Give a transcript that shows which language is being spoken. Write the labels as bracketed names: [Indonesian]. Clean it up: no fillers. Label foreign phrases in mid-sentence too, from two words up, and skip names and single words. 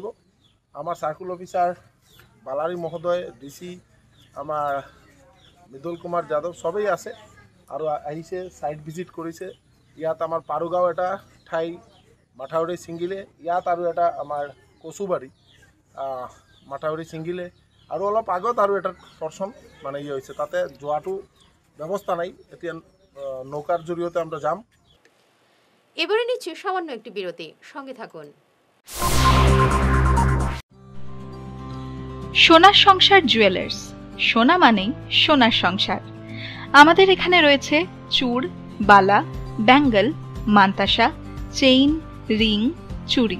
[Assamese] আমাৰ চাৰ্কুল অফিচাৰ বালাৰী মহোদয়, ডিচি আমাৰ মৃদুল কুমাৰ যাদৱ সবেই আছে আৰু আহিছে, সাইট ভিজিট কৰিছে। ইয়াত আমাৰ পাৰুগাঁও এটা ঠাই মাথাউৰি ছিঙিলে, ইয়াত আৰু এটা আমাৰ কচুবাৰী মাথাউৰি ছিঙিলে আৰু অলপ আগত আৰু এটা পৰ্চন মানে হৈছে, তাতে যোৱাটো ব্যৱস্থা নাই। এতিয়া নৌকার জৰিয়তে আমরা যাম। [Bangla] এবারে নিচ্ছি সামান্য একটি বিরতি, সঙ্গে থাকুন। সোনার সংসার জুয়েলার্স, সোনা মানেই সোনার সংসার। আমাদের এখানে রয়েছে চূড়, বালা, ব্যাঙ্গল, মান্তাসা, চেইন, রিং, চুড়ি।